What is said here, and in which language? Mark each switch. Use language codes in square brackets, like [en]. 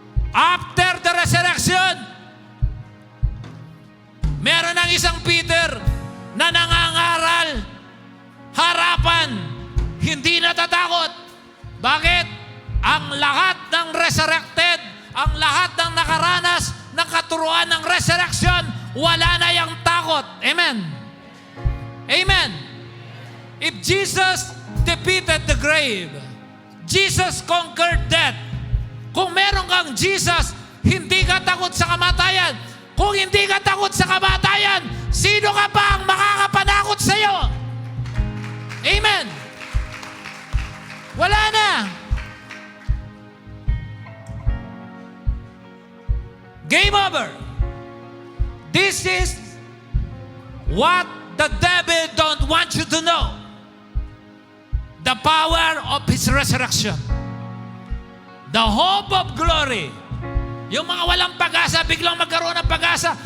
[en] After the resurrection, [tl] meron ng isang Peter na nangangaral, harapan, hindi natatakot. Bakit? Ang lahat ng resurrected, ang lahat ng nakaranas ng katuruan ng resurrection, wala na yung takot. Amen. Amen. [en] If Jesus defeated the grave, Jesus conquered death. [tl] Kung meron kang Jesus, hindi ka takot sa kamatayan. Kung hindi ka takot sa kamatayan, sino ka pa ang makakapanakot sa iyo? Amen. Wala na. [en] Game over. This is what the devil don't want you to know. The power of his resurrection. The hope of glory. [tl] Yung mga walang pag-asa, biglang magkaroon ng pag-asa.